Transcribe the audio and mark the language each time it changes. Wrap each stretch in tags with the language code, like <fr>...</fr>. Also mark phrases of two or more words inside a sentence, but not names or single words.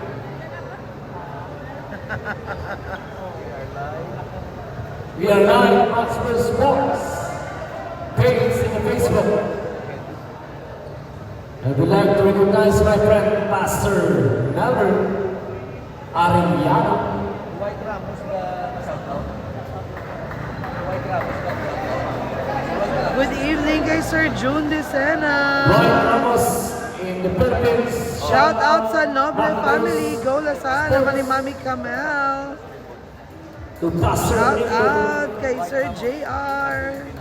<en>We are live on Oxford Sports page in the Facebook. I would like to recognize my friend Pastor Nelver Arellano. Good evening kay Sir June De Roy Sena. Ramos in the Philippines. Shout out sa Noble family.</en> <hil>Go Lasal, naman ni Mami Camel.</hil> <en>To Pastor Shout Nico. out kay Sir JR.</en>